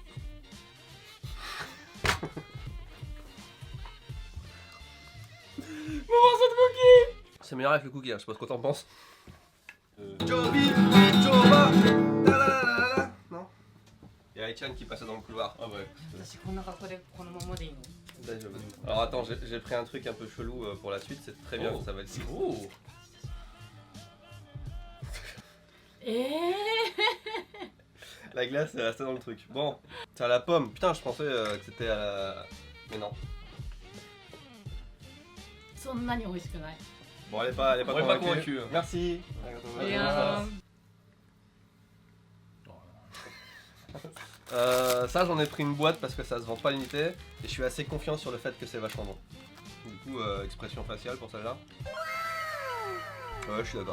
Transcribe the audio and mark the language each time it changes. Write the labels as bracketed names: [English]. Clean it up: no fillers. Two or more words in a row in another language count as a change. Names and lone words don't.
[French] Morceau de cookie. C'est meilleur avec le cookie, hein, je sais pas ce que t'en penses. Joby, Joba, non. Il y a Aichan qui passait dans le couloir. Ah ouais. [Japanese] 私こんな格好でこのままでいいの [French] Alors attends, j'ai pris un truc un peu chelou pour la suite, c'est très bien, Oh. ça va être... Oh. La glace est restée dans le truc. Bon, c'est à la pomme. Putain, je pensais que c'était à la... Mais non. [Japanese] そんなに美味しくない [French] Bon, elle est pas On est pas convaincue. convaincu. Merci. [Japanese] いや [French] Ça j'en ai pris une boîte parce que ça se vend pas à l'unité et je suis assez confiant sur le fait que c'est vachement bon. Du coup, expression faciale pour celle-là. Ouais, je suis d'accord.